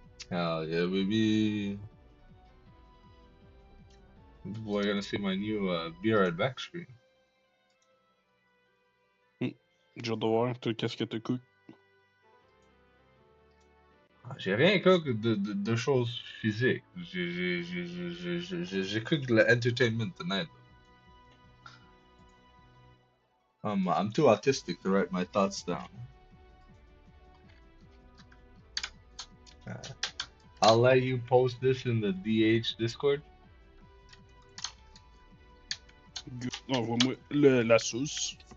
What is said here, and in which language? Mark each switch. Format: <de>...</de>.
<en>Hell yeah, maybe we're gonna see my new beer at back screen.</en> <fr>J'ai hâte de voir, toi, qu'est-ce que tu cook. J'ai rien cook de choses physiques. J'ai cook de l'</fr> <en>entertainment tonight. I'm too autistic to write my thoughts down. I'll let you post this in the DH Discord.</en> <fr>Envoie-moi la sauce.</fr>